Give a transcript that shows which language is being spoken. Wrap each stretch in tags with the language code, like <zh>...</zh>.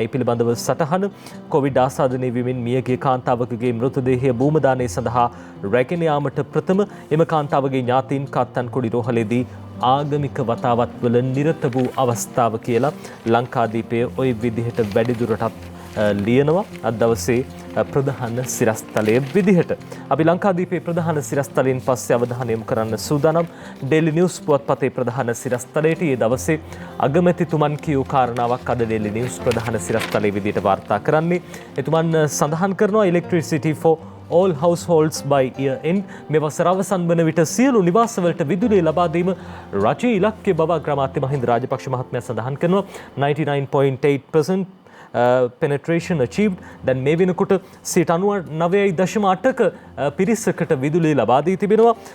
<si>ඒ පිළිබඳව සටහන කොවිඩ් ආසාදනය වීමෙන් මියගිය කාන්තාවකගේ මෘතදේහය භූමදානය සඳහා රැගෙන යාමට ප්‍රථම එම කාන්තාවගේ ඥාතීන් කාත්තන්කුඩි රෝහලේදී ආගමික වතාවත්වල නිරත වූ අවස්ථාව කියලා ලංකාදීපය ওই විදිහට වැඩිදුරටත් ලියනවා අද දවසේ ප්‍රධාන සිරස්තලයේ විදිහට. අපි ලංකාදීපේ ප්‍රධාන සිරස්තලයෙන් පස්සේ අවධානය යොමු කරන්න සූදානම් ඩේලි නිවුස් පුවත්පතේ ප්‍රධාන සිරස්තලයට ඊයේ දවසේ අගමැතිතුමන් කියූ කාරණාවක් අද ඩේලි නිවුස් ප්‍රධාන සිරස්තලයේ විදිහට වාර්තා කරන්නේ. එතුමන් සඳහන් කරනවා</si> <en>electricity for all households by year end.</en> <si>මේ වසර අවසන් වන විට සියලු නිවාසවලට විදුලිය ලබා දීම රජයේ ඉලක්කය බව අග්‍රාමාත්‍ය මහින්ද රාජපක්ෂ මහත්මයා සඳහන් කරනවා.</si> <en>99.8% penetration achieved.</en> <si>දැන් මේ වෙනකොට 99.8ක පිරිසකට විදුලිය ලබා දී තිබෙනවා.</si>